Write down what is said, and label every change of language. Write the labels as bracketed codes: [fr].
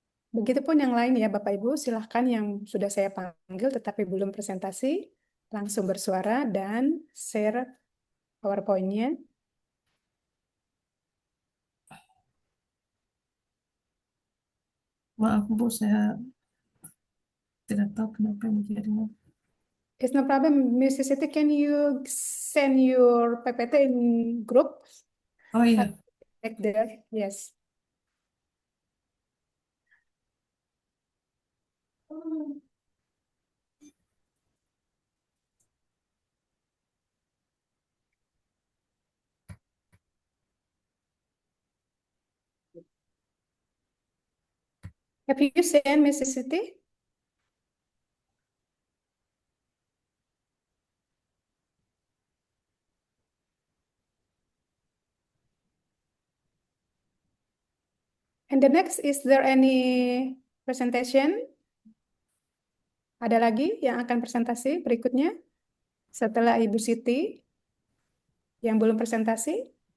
[id] Begitupun yang lain ya Bapak Ibu, silahkan yang sudah saya panggil tetapi belum presentasi, langsung bersuara dan share PowerPoint-nya. Maaf Bu, saya tidak tahu kenapa menjadinya. [en] It's no problem, Mrs. Siti, can you send your PPT in group? [id] Oh iya. [en] Back there, yes. Have you sent Mrs. Siti? And the next, is there any presentation? [id] Ada lagi yang akan presentasi berikutnya setelah Ibu Siti yang belum presentasi?